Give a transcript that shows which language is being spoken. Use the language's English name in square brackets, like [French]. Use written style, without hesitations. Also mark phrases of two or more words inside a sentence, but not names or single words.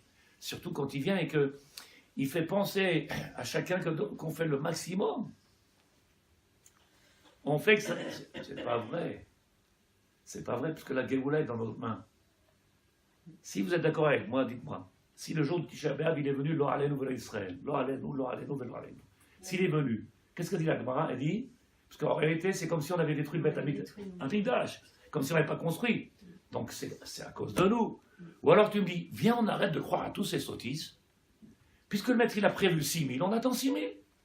[French] Surtout quand il vient et qu'il fait penser à chacun qu'on fait le maximum. On fait que ça... C'est pas vrai. C'est pas vrai, parce que la Géoula est dans notre main. Si vous êtes d'accord avec moi, dites-moi. Si le jour du Tisha B'Av, il est venu, [Hebrew] לא עלינו ולא ישראל. לא עלינו לא עלינו ולא עלינו. [French] S'il est venu, qu'est-ce que dit la Gemara? Elle dit, parce qu'en réalité, c'est comme si on avait détruit le Beth Amikdash, un Mikdash, comme si on n'avait pas construit. Donc c'est à cause de nous. Ou alors tu me dis, viens, on arrête de croire à tous ces sottises, puisque le maître, il a prévu 6000, on attend 6000.